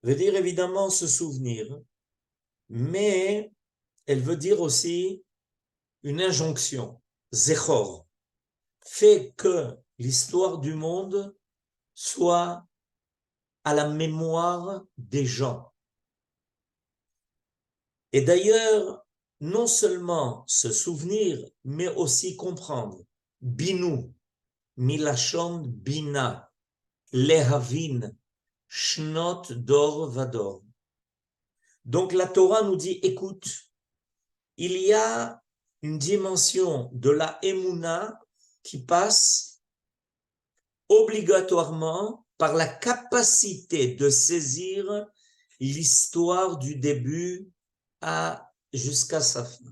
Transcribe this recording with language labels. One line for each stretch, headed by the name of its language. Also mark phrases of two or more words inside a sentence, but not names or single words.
French: veut dire évidemment se souvenir, mais elle veut dire aussi une injonction, zechor, fait que l'histoire du monde soit à la mémoire des gens. Et d'ailleurs, non seulement se souvenir, mais aussi comprendre.
Hebrew: בינו, מלשון בינה, להבין, שנות דור ודור.
French: Donc la Torah nous dit, écoute, il y a une dimension de la Emouna qui passe obligatoirement par la capacité de saisir l'histoire du début jusqu'à sa fin.